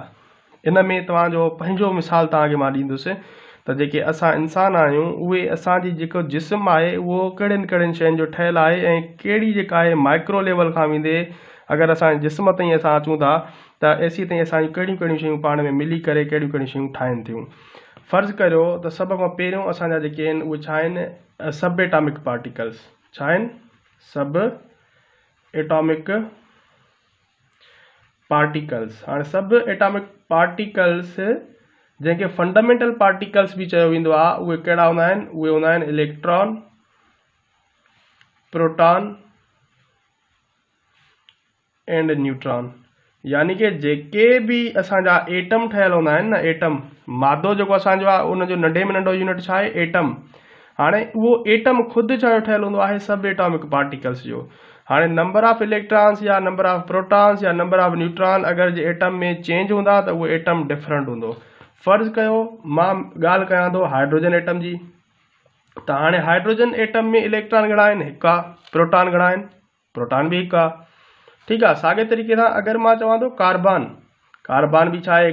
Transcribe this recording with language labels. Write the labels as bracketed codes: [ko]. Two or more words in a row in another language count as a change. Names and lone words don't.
[sd] इन में तव्हांजो पंहिंजो मिसाल तव्हांखे मां ॾींदुसि त जेके असां इंसान आहियूं, उहे असांजी जेको जिस्म आहे, उहो कहिड़ियुनि कहिड़ियुनि शयुनि जो ठहियल आहे, ऐं कहिड़ी जेका आहे [en] micro level [sd] खां वेंदे अगरि असांजे जिस्म ताईं असां अचूं था त एसी ताईं असांजी कहिड़ियूं कहिड़ियूं शयूं पाण में मिली करे कहिड़ियूं कहिड़ियूं शयूं ठाहिनि थियूं। फ़र्ज़ु करियो त सभ खां पहिरियों असांजा जेके आहिनि उहे छा आहिनि? [en] Sub atomic particles. छा आहिनि? Sub atomic particles. [sd] हाणे [en] sub atomic particles, [sd] जंहिंखे [en] fundamental particles [sd] भी चयो वेंदो आहे, उहे कहिड़ा हूंदा आहिनि? उहे हूंदा आहिनि [en] electron, proton and neutron. [sd] यानी कि जेके भी असांजा एटम ठहियल हूंदा आहिनि न, एटम, मादो जेको असांजो आहे, उनजो नंढे में नंढो यूनिट छा आहे? एटम। हाणे उहो एटम ख़ुदि छा ठहियल हूंदो आहे? [en] Sub atomic particles जो। [sd] हाणे [en] number of electrons [sd] या [en] number of protons [sd] या [en] number of neutron [sd] अगरि जे एटम में चेंज हूंदा त उहो एटम डिफरेंट हूंदो। फ़र्ज़ु कयो मां ॻाल्हि कयां थो [en] hydrogen atom [sd] जी, त हाणे [en] hydrogen atom [sd] में इलेक्ट्रॉन घणा आहिनि? हिकु आहे। प्रोटॉन घणा आहिनि? प्रोटॉन भी हिकु आहे। ठीकु आहे। साॻे तरीक़े सां अगरि मां चवां थो कार्बन, कार्बन भी छा आहे?